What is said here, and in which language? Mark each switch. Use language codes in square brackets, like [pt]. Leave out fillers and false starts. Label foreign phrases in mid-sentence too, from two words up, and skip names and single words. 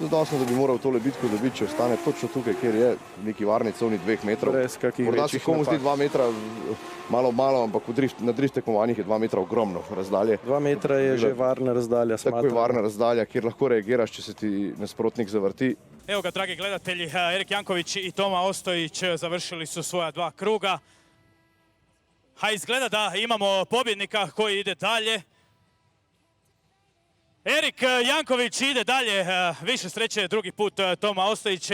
[sl] zadostno, da bi moral tole bitko dobiti, če ostane točno tukaj, kjer je v neki varni coni 2 metrov. Brez kakih Morda se večjih komu zdi napak. 2 metra malo, ampak na drift tekmovanjih je 2 metra ogromno razdalje. 2 metra je že varna razdalja. Tako je varna razdalja, kjer lahko reagiraš, če se ti nasprotnik zavrti. [hr] Evo ga, dragi gledatelji, Erik Janković i Toma Ostojić završili su svoja 2 kruga. A izgleda da imamo pobjednika koji ide dalje. Erik Janković ide dalje, više sreće drugi put Toma Ostojić.